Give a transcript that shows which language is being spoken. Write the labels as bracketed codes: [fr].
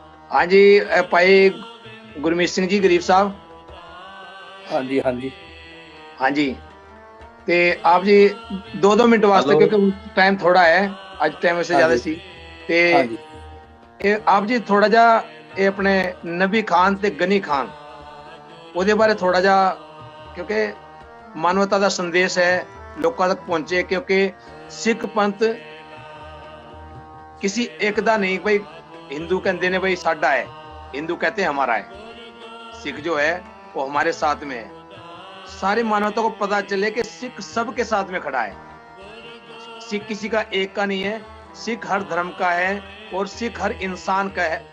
[hi] हाँ जी भाई गुरमीत सिंह जी गरीब साहब। हाँ जी हाँ जी हाँ जी, ते आप जी 2-2 मिनट वास्ते, क्योंकि टाइम थोड़ा है, आज टाइम से ज्यादा सी। [pa] ਤੇ ਹਾਂਜੀ ਇਹ ਆਪ ਜੀ ਥੋੜਾ ਜਿਹਾ ਇਹ ਆਪਣੇ ਨਬੀ ਖਾਨ ਤੇ ਗਨੀ ਖਾਨ ਉਹਦੇ ਬਾਰੇ ਥੋੜਾ ਜਿਹਾ, ਕਿਉਂਕਿ ਮਾਨਵਤਾ ਦਾ ਸੰਦੇਸ਼ ਹੈ ਲੋਕਾਂ ਤੱਕ ਪਹੁੰਚੇ, ਕਿਉਂਕਿ ਸਿੱਖ ਪੰਥ [hi] किसी एक दा नहीं भाई। हिंदू कहते ने [pa] भाई साडा है, [hi] हिंदू कहते हैं हमारा है, सिख जो है वो हमारे साथ में है। सारी मानवता को पता चले कि सिख सबके साथ में खड़ा है, सिख किसी का एक का नहीं है, सिख हर धर्म का है और सिख हर इंसान का है।